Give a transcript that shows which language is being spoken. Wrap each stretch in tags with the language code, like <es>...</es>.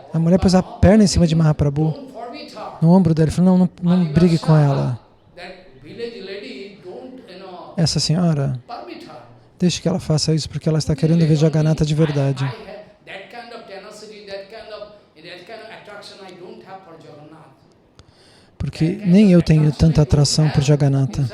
<pt>A mulher pôs a perna em cima de Mahaprabhu,</pt> <en>Don't forbid her.</en> <pt>no ombro dele, falou, não brigue com ela.</pt> <en>That village lady, don't,</en> <pt>Essa senhora,</pt> <en>permit her.</en> <pt>deixe que ela faça isso, porque ela está querendo ver Jagannatha de verdade.</pt> <en>I have that kind of tenacity, that kind of attraction I don't have for Jagannath.</en> <pt>Porque nem eu tenho tanta atração por Jagannatha,</pt>